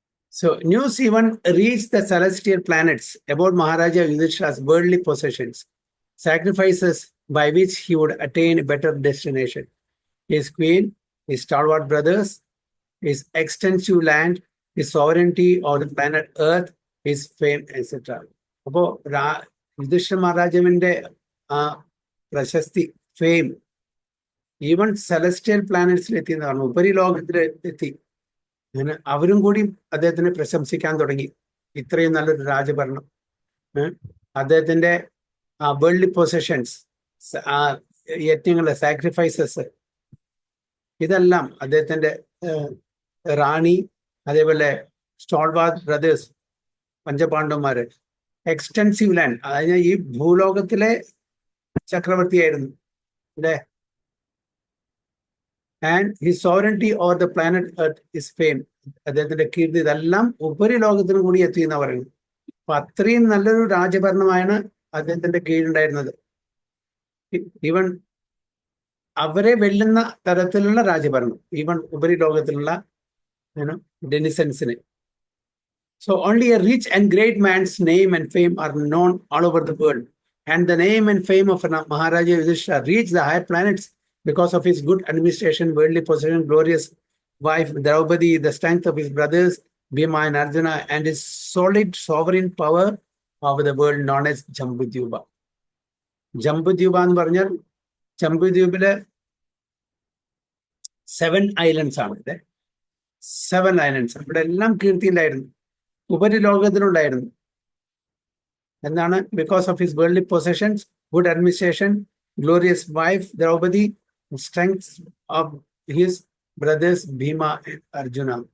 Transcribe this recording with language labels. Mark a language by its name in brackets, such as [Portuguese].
[English] So news even reached the celestial planets about Maharaja Yudhishthira's worldly possessions, sacrifices by which he would attain a better destination. His queen, his stalwart brothers, his extensive land, his sovereignty over the planet Earth, his fame, etc. [Malayalam] അപ്പോ യുധിഷ്ഠിര മഹാരാജാവിന്റെ ആ പ്രശസ്തി, fame, even celestial പ്ലാനറ്റ്സിൽ എത്തി എന്ന് പറഞ്ഞു, ഉപരിലോകത്തിൽ എത്തി. അങ്ങനെ അവരും കൂടി അദ്ദേഹത്തിനെ പ്രശംസിക്കാൻ തുടങ്ങി. ഇത്രയും നല്ലൊരു രാജഭരണം, അദ്ദേഹത്തിന്റെ വേൾഡ്ലി പൊസഷൻസ്, യജ്ഞങ്ങള്, സാക്രിഫൈസസ്, ഇതെല്ലാം അദ്ദേഹത്തിന്റെ റാണി, അതേപോലെ സ്റ്റാൾവാർട്ട് ബ്രദേഴ്സ്, പഞ്ചപാണ്ഡവന്മാര്, എക്സ്റ്റെൻസീവ് ലാൻഡ്, അതായത് ഈ ഭൂലോകത്തിലെ ചക്രവർത്തിയായിരുന്നു അല്ലേ. [English] and his sovereignty over the planet earth, his fame, [Malayalam] അദ്ദേഹത്തിന്റെ കീർത്തി, ഇതെല്ലാം ഉപരിലോകത്തിനും കൂടി എത്തി എന്ന് പറയുന്നത്. അപ്പൊ അത്രയും നല്ലൊരു രാജഭരണമാണ് അദ്ദേഹത്തിന്റെ കീഴുണ്ടായിരുന്നത്. ഈവൻ അവരെ വെല്ലുന്ന തരത്തിലുള്ള രാജഭരണം, even ഉപരിലോകത്തിലുള്ള ഡെനിസൻസിന്. [English] So only a rich and great man's name and fame are known all over the world. And the name and fame of Maharaja Yudhishthira reached the higher planets because of his good administration, worldly possession, glorious wife Draupadi, the strength of his brothers Bhima and Arjuna, and his solid sovereign power over the world known as Jambudvipa. [Malayalam] Jambudvipa എന്ന് പറഞ്ഞാൽ ജംബുദ്വീപിലെ 7 islands ആണ് ഇത്. 7 islands. അവിടെ എല്ലാം കീർത്തി ഉണ്ടായിരുന്നു, ഉപരിലോകത്തിലുണ്ടായിരുന്നു. എന്താണ്? [English] Because of his worldly possessions, good administration, glorious wife Draupadi, strength of his brothers Bhima and Arjuna.